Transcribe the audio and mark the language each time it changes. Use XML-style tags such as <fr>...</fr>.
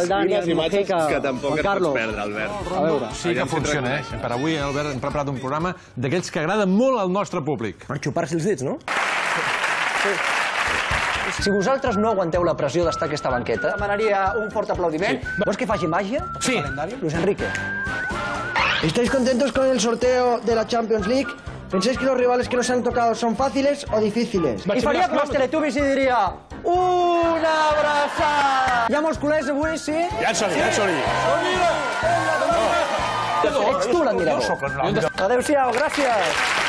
<ca>el Dani, el Mojica, que tampoc Juan et Carlos. pots perdre, Albert. A veure. Sí que funciona, eh? Per avui, Albert, hem preparat un programa d'aquells que agraden molt al nostre públic. Per xupar-se els dits, no? Si vosaltres no aguanteu la pressió d'estar a aquesta banqueta... Demanaria un fort aplaudiment. Vols que faci màgia? Sí.</ca> <es>Luis Enrique. ¿Estáis contentos con el sorteo de la Champions League? ¿Pensáis que los rivales que nos han tocado son fáciles o difíciles?</es> <ca>I faria com els Teletubbies i diria una abraçada! Hi ha molts culers avui, sí? Ja en som-hi, ja en som-hi. Ets tu l'admirador. Adéu-siau, gràcies!</ca>